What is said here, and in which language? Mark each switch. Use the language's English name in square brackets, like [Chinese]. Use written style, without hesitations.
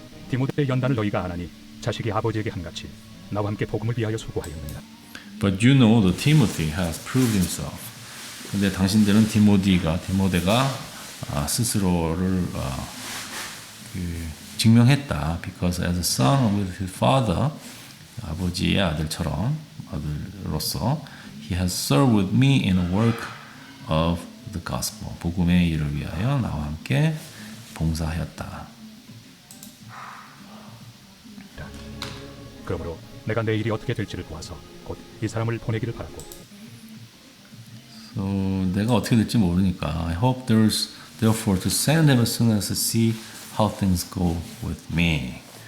[Korean] 디모데의 연단을 너희가 아나니 자식이 아버지에게 한같이 나와 함께 복음을 위하여 수고하였느니라. [English] But you know that Timothy has proved himself. [Korean] 근데 당신들은 디모데가 스스로를 증명했다. [English] Because as a son with his father, [Korean] 아버지의 아들로서, [English] he has served with me in the work of the gospel. [Korean] 복음의 일을 위하여 나와 함께 봉사하였다. 그러므로 내가 내 일이 어떻게 될지를 보아서 곧 이 사람을 보내기를 바라고. [English] So, [Korean] 내가 어떻게 될지 모르니까 [English] I hope there's therefore to send him as soon as I see how things go with me.